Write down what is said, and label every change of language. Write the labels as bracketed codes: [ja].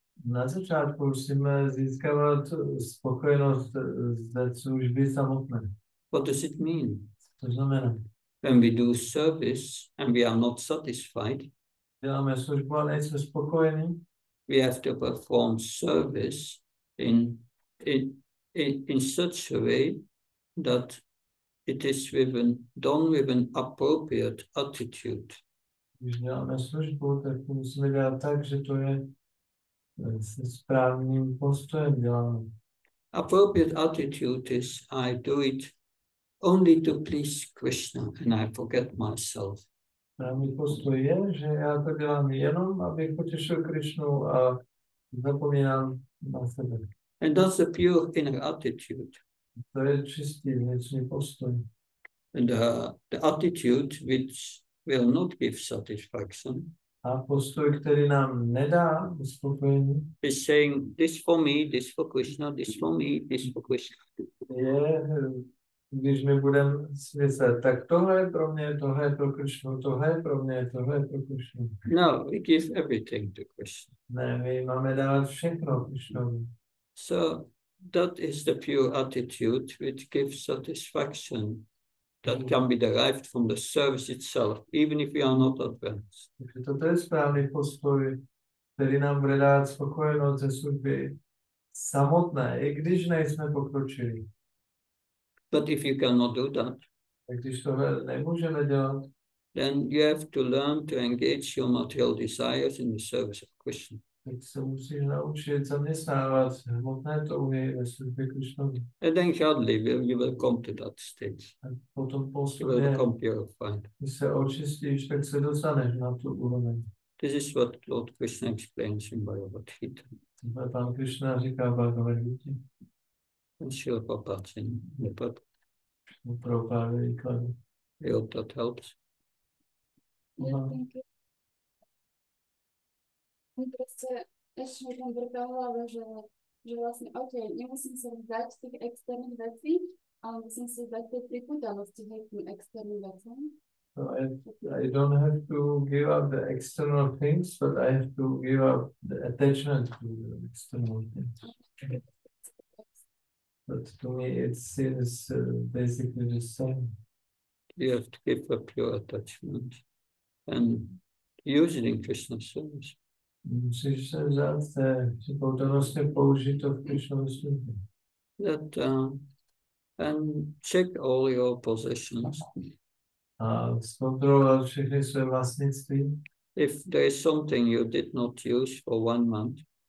[cs] Na začátku musíme získávat spokojenost ze služby samotné. [en] What does it mean? [cs] To znamená, [en] When we do service and we are not satisfied, [cs] děláme službu a nejsme spokojení, [en] we have to perform service in such a way that it is done with an appropriate attitude. [cs] Když děláme službu, tak to musíme dělat tak, že to je se správným postojem děláme. [en] Appropriate attitude is I do it only to please Krishna and I forget myself. [cs] Správný postoj je, že já to dělám jenom, abych potěšil Krišnu a zapomínám na sebe. [en] And that's a pure inner attitude. [cs] To je čistý vnitřní postoj. [en] And the attitude which will not give satisfaction [cs] A postoj, který nám nedá uspokojení, [en] is saying this for me, this for Krishna, this for me, this for Krishna. [cs] je, když my budeme si myslet, tak tohle je pro mě, tohle je pro Krišnu, tohle je pro mě, tohle je pro Krišnu. [en] No, we give everything to Krishna. [cs] Ne, my máme dávat všechno Krišnovi. [en] So that is the pure attitude which gives satisfaction that can be derived from the service itself, even if we are not advanced. [cs] Takže toto je správný postoj, který nám bude dát spokojenost ze služby samotné, i když nejsme pokročili. [en] But if you cannot do that, [cs] Tak když tohle nemůžeme dělat, [en] then you have to learn to engage your material desires in the service of Krishna. [cs] tak se musíš naučit zaměstnávat hmotné touhy ve službě Krišnovi. [en] And then gradually you will come to that stage. [cs] A potom [en] You will [cs] postupně, [en] become purified. [cs] když se očistíš, tak se dostaneš na tu úroveň. [en] This is what Lord Krishna explains in Bhagavad Gita. [cs] Tohle Pán Krišna říká v Bhagavad Gita. [en] And Srila Prabhupada in the book. [cs] Pro pár výkladů. [en] I hope that helps. [cs] Prostě ještě mi tam vrtá hlava, že vlastně, OK, nemusím se vzdát těch externích věcí, ale musím se vzdát té připutanosti k těm externím věcem. [en] So I don't have to give up the external things, but I have to give up the attachment to the external things. But to me, it seems basically the same. You have to give up your attachment and use it in Krishna's service. [cs] Musíš se vzát té připoutanosti použít to v Krishnově službě. [en] That and check all your possessions. [cs] A zkontrolovat všechny své vlastnictví. [en] If there is something you did not use for 1 month,